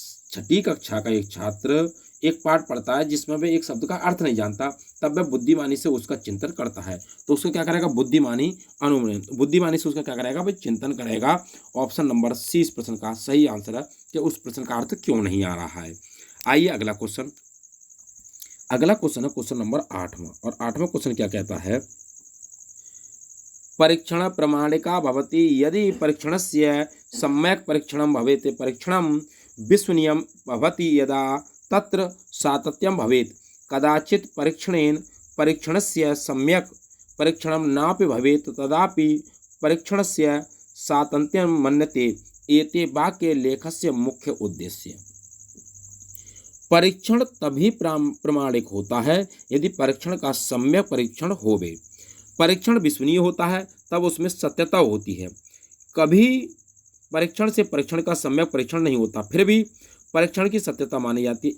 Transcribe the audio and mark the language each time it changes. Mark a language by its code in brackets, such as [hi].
[hi] 6ठी कक्षा का एक छात्र एक पाठ पढ़ता है जिसमें वह एक शब्द का अर्थ नहीं जानता, तब वह बुद्धिमानी से उसका चिंतन करता है। तो उसको क्या करेगा? बुद्धिमानी से उसका क्या करेगा? वह चिंतन करेगा। ऑप्शन नंबर सी इस प्रश्न का सही आंसर है कि उस प्रश्न का अर्थ क्यों नहीं आ रहा है। आइए अगला क्वेश्चन है क्वेश्चन नंबर 8वां। और 8वां क्वेश्चन क्या कहता है? [sa] परीक्षण प्रमाणिका भवति यदि परीक्षणस्य सम्यक् परीक्षणं भवेत् परीक्षणं विश्वसनीयं भवति यदा तत्र सातत्यं भवेत् कदाचित् परीक्षणस्य सम्यक् परीक्षणं नापि भवेत् तदापि परीक्षणस्य सातत्यं मन्यते। एते वाक्ये लेखस्य मुख्य उद्देश्य। [hi] परीक्षण तभी प्रमाणिक होता है यदि परीक्षण का सम्यक परीक्षण होवे। परीक्षण विश्वसनीय होता है तब उसमें सत्यता होती है। कभी परीक्षण से परीक्षण का सम्यक परीक्षण नहीं होता, फिर भी परीक्षण की सत्यता मानी जाती है।